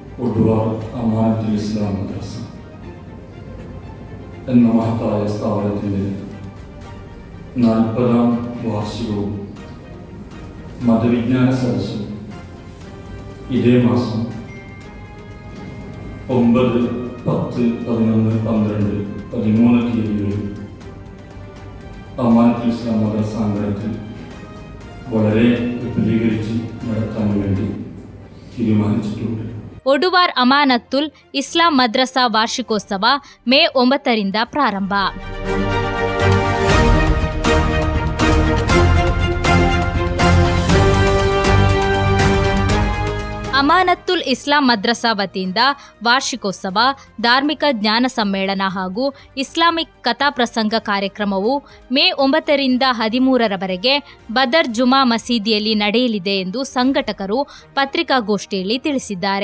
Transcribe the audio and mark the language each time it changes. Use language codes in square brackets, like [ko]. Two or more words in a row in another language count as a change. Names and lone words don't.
[ml] ഒടുവാർ അമാനത്തുൽ ഇസ്ലാം മദ്രസ എന്ന മഹത്തായ സ്ഥാപനത്തിൻ്റെ 40ാം വാർഷികവും മതവിജ്ഞാന സദസ്സും ഇതേ മാസം 9, 10, 11, 12, 13 തീയതികളിൽ അമാനത്തുൽ ഇസ്ലാം മദ്രസ അങ്കണത്തിൽ വളരെ വിപുലീകരിച്ച് നടത്താൻ വേണ്ടി തീരുമാനിച്ചിട്ടുണ്ട്. [kn] ಒಡುವಾರ್ ಅಮಾನತ್ತುಲ್ ಇಸ್ಲಾಂ ಮದ್ರಸಾ ವಾರ್ಷಿಕೋತ್ಸವ ಮೇ 9ರಿಂದ ಪ್ರಾರಂಭ. ಅಮಾನತ್ತುಲ್ ಇಸ್ಲಾಂ ಮದ್ರಸಾ ವತಿಯಿಂದ ವಾರ್ಷಿಕೋತ್ಸವ, ಧಾರ್ಮಿಕ ಜ್ಞಾನ ಸಮ್ಮೇಳನ ಹಾಗೂ ಇಸ್ಲಾಮಿಕ್ ಕಥಾಪ್ರಸಂಗ ಕಾರ್ಯಕ್ರಮವು ಮೇ 9ರಿಂದ 13ರವರೆಗೆ ಬದರ್ ಜುಮಾ ಮಸೀದಿಯಲ್ಲಿ ನಡೆಯಲಿದೆ ಎಂದು ಸಂಘಟಕರು ಪತ್ರಿಕಾಗೋಷ್ಠಿಯಲ್ಲಿ ತಿಳಿಸಿದ್ದಾರೆ.